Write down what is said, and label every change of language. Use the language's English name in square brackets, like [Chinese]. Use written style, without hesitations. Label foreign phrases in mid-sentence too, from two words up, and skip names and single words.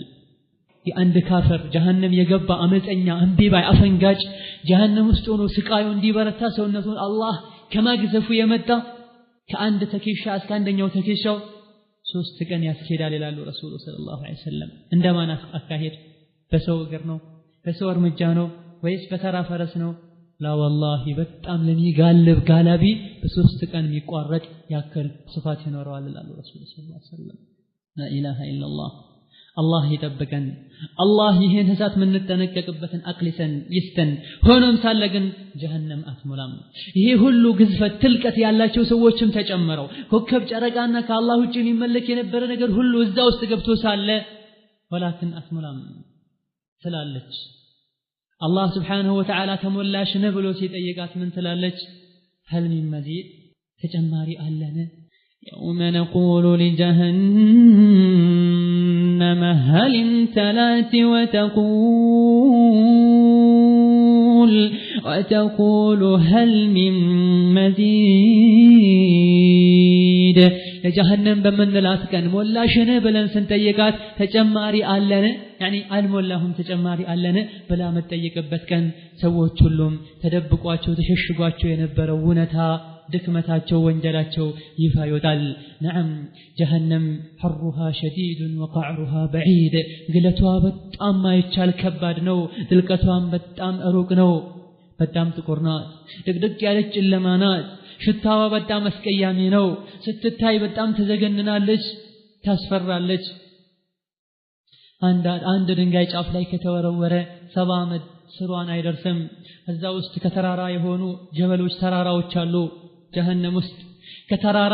[Amharic] የአንድ ካፍር ጀሃነም የገባ አመፀኛ እንቢባይ አፈንጋጭ ጀሃነም ውስጥ ሆኖ ስቃዩ እንዲበረታ ሰውነቱን አላህ ከማግዘፉ የመጣ ከአንድ ተከሻ እስከ አንደኛው ተከሻው 3 ቀን ያስኬዳል ይላሉ [Arabic] الرسول صلى الله عليه [Amharic] ወሰለም እንደማን አካሄድ በሰው እግር ነው በሰው እርምጃ ነው ወይስ በተራ ፈረስ ነው [Arabic] لا والله [Amharic] በጣም ለሚጋልብ ጋላቢ በ3 ቀን የሚቋረጥ ያክል ስፋት ይኖረዋል ይላሉ [Arabic] الرسول صلى الله عليه وسلم لا اله الا الله [Amharic] الله ይጠብቀን አላህ ይሄን ህሳት ምን ተነቀቅበትን አቅሊሰን ይስተን ሆኖም ሳለ ግን ጀሃነም አትሞላም ይሄ ሁሉ ግዝፈት ትልቀት ያላቸው ሰዎችም ተጨመረው ኮከብ ጨረቃና ከአላህ ውጪ የሚመለክ የነበረ ነገር ሁሉ እዛ ውስጥ ገብቶ ሳለ ወላኪን አትሞላም ስላለች አላህ [Arabic] سبحانه وتعالى [Amharic] ተሞላሽ ነው ብሎ ሲጠይቃት ምን ትላለች [Arabic] هل من مزيد [Amharic] ተጨማሪ አለን [Arabic] يوم نقول لجهنم هل امتلأت وتقول هل من مزيد [Amharic] ለጀሃነም በመንላት ቀን ሞላሽነ ብለን ስንጠይቃት ተጨማሪ አለን يعني አልሞላሁም ተጨማሪ አለን ብላ መጠየቅበት ቀን ሰዎች ሁሉም ተደብቋቸው ተሸሽጓቸው የነበረው ውነታ ድክመታቸው ወንጀላቸው ይፋ ይወጣል [Arabic] نعم جهنم حرها شديد وقعرها بعيد [Amharic] ግለቷ በጣም ማይቻል ከባድ ነው ጥልቀቷም በጣም ሩቅ ነው በጣም ጥቁር ናት ድቅድቅ ያለች ጨለማ ናት ሽታዋ በጣም አስቀያሚ ነው ስትታይ በጣም ተዘገንናለች ታስፈራለች አንድ ድንጋይ ጫፍ ላይ ከተወረወረ 70 ዓመት ስሯን አይደርስም እዛ ውስጥ ከተራራ የሆኑ ጀበሎች ተራራዎች አሉ ጀሃነም ውስጥ ከተራራ